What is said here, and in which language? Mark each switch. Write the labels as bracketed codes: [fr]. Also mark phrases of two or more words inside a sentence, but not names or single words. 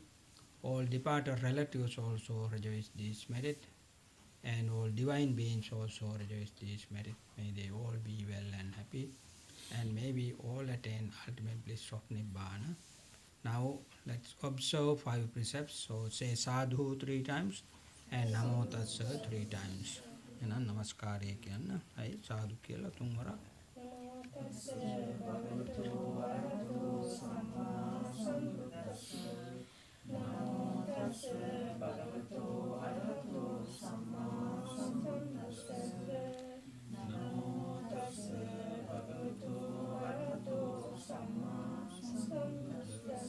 [en] All departed relatives also rejoice this merit, and all divine beings also rejoice this merit. May they all be well and happy, and may we all attain ultimate bliss of Nibbana. Now let's observe 5 precepts. So say sadhu 3 times and [pi] namo tassa [en] 3 times. [si] එහෙනම් නමස්කාරය කියන්න. අයි සාදු කියලා 3 වරක්. [pi] නමෝ තස්ස භගවතු වරහතෝ සම්මා සම්බුද්දස්ස. නමෝ තස්ස භගවතු වරහතෝ සම්මා සම්බුද්දස්ස. නමෝ තස්ස භගවතු වරහතෝ සම්මා සම්බුද්දස්ස.